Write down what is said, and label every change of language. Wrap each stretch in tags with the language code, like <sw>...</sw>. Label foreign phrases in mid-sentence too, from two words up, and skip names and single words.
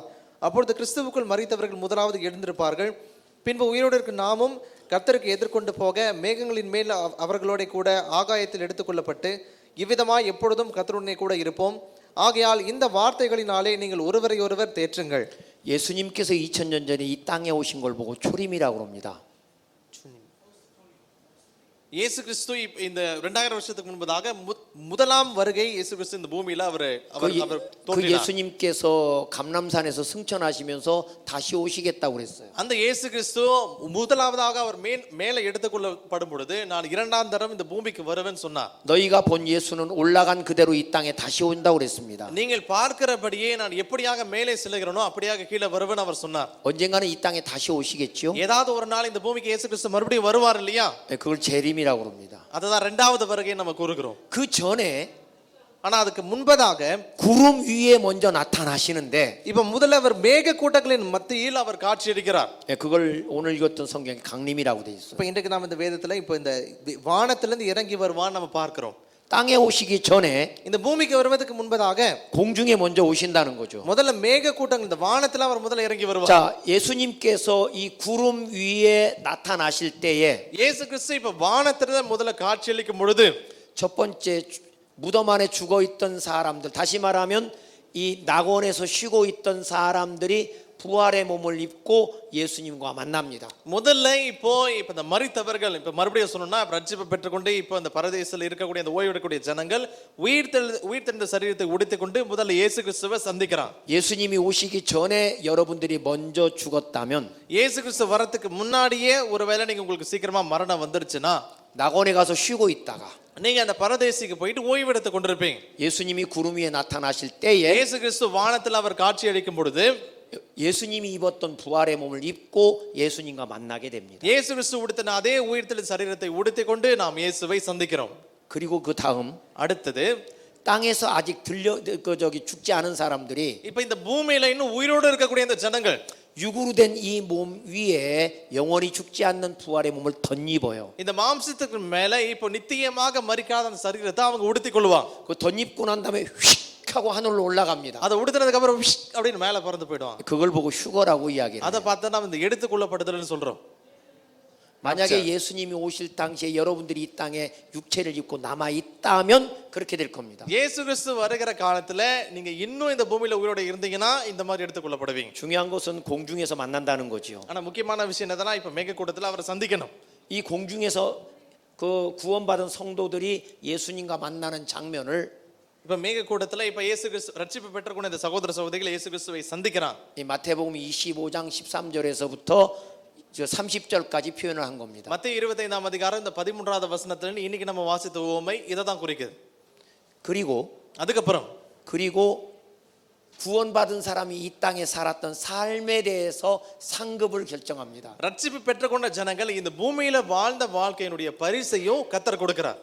<ta>அப்பொழுது கிறிஸ்துவுக்குள் மரித்தவர்கள் முதலாவது எழுந்திருப்பார்கள். பின்பு உயிரோடு இருக்கும் நாமும் கர்த்தருக்கு எதிர்கொண்டு போக மேகங்களின் மேல் அவர்களோட கூட ஆகாயத்தில் எடுத்துக்கொள்ளப்பட்டு இவ்விதமாய் எப்பொழுதும் கர்த்தருடனே கூட இருப்போம். ஆகையால் இந்த வார்த்தைகளினாலே நீங்கள் ஒருவரை ஒருவர் தேற்றுங்கள்.</ta> <ko>예수님께서 2000년 전에 이 땅에 오신 걸 보고 초림이라고 합니다.</ko> <ta>இயேசு கிறிஸ்து இந்த 2000 வருஷத்துக்கு முன்பதாக முதலாம் வருகை இயேசு கிறிஸ்து இந்த பூமியில அவர்</ta> <ko>그 예수님께서 감람산에서 승천하시면서 다시 오시겠다고 그랬어요.</ko> <ta>அந்த இயேசு கிறிஸ்து முதலாவதாக அவர் மேலே எடுத்துக்கொள்ளப்படும் பொழுது நான் இரண்டாம் தரம் இந்த பூமிக்கு வருவேன்னு சொன்னார்.</ta> <ko>너희가 본 예수는 올라간 그대로 이 땅에 다시 온다고 그랬습니다.</ko> <ta>நீங்கள் பார்க்கிறபடியே நான் எப்படியாக மேலே செல்கிறேனோ அப்படியாக கீழே வருவேன் அவர் சொன்னார்.</ta> <ko>언젠가는 이 땅에 다시 오시겠죠?</ko> <ta>ஏதாவது ஒரு நாள் இந்த பூமிக்கு இயேசு கிறிஸ்து மறுபடியும் வருவார் இல்லையா?</ta> <ko>그걸 재림이라고 합니다.</ko> <ta>அதுதான் இரண்டாவது வருகை நம்ம கூறுகிறோம்.</ta> <ko>그 전에</ko> <ta>ஆனா அதுக்கு முன்பதாக</ta> <ko>구름 위에 먼저 나타나시는데</ko> <ta>இப்ப முதல்ல அவர் மேக கூட்டங்களின் மத்தியில் அவர் காட்சி அளிக்கிறார்.</ta> <ko>그걸 오늘 읽었던 성경에 강림이라고 돼 있어요.</ko> <ta>இப்போ இன்றைக்கு நாம் இந்த வேதத்துல இப்போ இந்த வானத்திலிருந்து இறங்கி வருவான்னு நம்ம பார்க்கிறோம்.</ta> <ko>땅에 오시기 전에</ko> <ta>இந்த பூமிக்கு வருவதற்கு முன்பதாக</ta> <ko>공중에 먼저 오신다는 거죠.</ko> <ta>முதல்ல மேக கூட்டங்கள் இந்த வானத்துல அவர் முதல்ல இறங்கி வருவார்.</ta> <ko>자, 예수님께서 이 구름 위에 나타나실 때에</ko> <ta>இயேசு கிறிஸ்து இப்ப வானத்தில முதல்ல காட்சி அளிக்கும் பொழுது</ta> <ko>첫 번째 무덤 안에 죽어 있던 사람들, 다시 말하면 이 낙원에서 쉬고 있던 사람들이 부활의 몸을 입고 예수님과 만납니다.</ko> <ta>முதல்ல இப்போ இந்த மரித்தவர்கள் இப்ப மறுபடியும் சொன்னோம்னா ரட்சிப்பு பெற்றுக்கொண்டு இப்போ இந்த பரதேசத்தில் இருக்கக்கூடிய அந்த ஓய்வு எடுக்கக்கூடிய ஜனங்கள் உயிர்த்தெழுந்த சரீரத்தை உடுத்திக்கொண்டு முதல்ல இயேசு கிறிஸ்துவை சந்திக்கிறான்.</ta> <ko>예수님이 오시기 전에 여러분들이 먼저 죽었다면</ko> <ta>இயேசு கிறிஸ்து வரதுக்கு முன்னாடியே ஒருவேளை நீங்க உங்களுக்கு சீக்கிரமா மரணம் வந்துருச்சுன்னா</ta> <ko>낙원에 가서 쉬고 있다가</ko> <ta>நீங்க அந்த பரதேசிக்கு போயிட்டு ஓய்வு எடுத்து கொண்டிருப்பீங்க.</ta> <ko>예수님이 구름 위에 나타나실 때에</ko> <ta>இயேசு கிறிஸ்து வானத்தில் அவர் காட்சி அளிக்கும் பொழுது</ta> <ko>예수님이 입었던 부활의 몸을 입고 예수님과 만나게 됩니다.</ko> <ta>இயேசு கிறிஸ்து உடுத்தின அதே உயிர்த்தெழுந்த சரீரத்தை உடுத்திக் கொண்டு நாம் இயேசுவை சந்திக்கிறோம்.</ta> <ko>그리고 그 다음</ko> <ta>அடுத்தது</ta> <ko>땅에서 아직 죽지 않은 사람들이</ko> <ta>இப்ப இந்த பூமியில இன்னும் உயிரோடு இருக்கக்கூடிய இந்த ஜனங்கள்</ta> <ko>육으로 된 이 몸 위에 영원히 죽지 않는 부활의 몸을 덧입어요.</ko> <ta>இந்த மாம்சத்துக்கு மேல இப்போ நித்தியமாக மரிக்காத அந்த சரீரத்தை அவங்க உடுத்திக் கொள்வாங்க.</ta> <ko>그 덧입고 난 다음에 휙 하고 하늘로 올라갑니다.</ko> <ta>அதை உடுத்தினதுக்கு அப்புறம் விஷ் அப்படின்னு மேல பறந்து போயிடுவாங்க.</ta> <ko>그걸 보고 휴거라고 이야기해요.</ko> <ta>அதை பார்த்தா நம்ம இந்த எடுத்துக்கொள்ளப்படுதல்னு சொல்றோம்.</ta> <ko>만약에 예수님이 오실 당시에 여러분들이 이 땅에 육체를 입고 남아 있다면 그렇게 될 겁니다.</ko> <ta>இயேசு கிறிஸ்து வருகிற காலத்துல நீங்க இன்னும் இந்த பூமியில உயிரோட இருந்தீங்கன்னா இந்த மாதிரி எடுத்துக்கொள்ளப்படுவீங்க.</ta> <ko>중요한 것은 공중에서 만난다는 거지요.</ko> <ta>ஆனா முக்கியமான விஷயம் என்னன்னா இப்ப மேகக்கூட்டத்துல அவரை சந்திக்கணும்.</ta> <ko>이 공중에서 그 구원받은 성도들이 예수님과 만나는 장면을</ko> <ta>இப்ப மேகக்கூட்டத்துல இப்ப இயேசு கிறிஸ்து ரட்சிப்பு பெற்றக்கூடிய இந்த சகோதர சகோதரிகள் இயேசு கிறிஸ்துவை சந்திக்கிறான்.</ta> <ko>이 마태복음 25장 13절에서부터 30절까지 표현을 한 겁니다.</ko> <ta>மத்தேயு 25ஆம் அதிகாரம் இந்த 13வது வசனத்துல இருந்து இன்னைக்கு நம்ம வாசித்த உவமை இத தான் குறிக்குது.</ta> <ko>그리고 구원받은 사람이 이 땅에 살았던 삶에 대해서 상급을 결정합니다.</ko> <ta>ரட்சிப்பு பெற்றுக்கொண்ட ஜனங்கள் இந்த பூமியில வாழ்ந்த வாழ்க்கையினுடைய பரிசையும் கர்த்தர் கொடுக்கிறார்.</ta>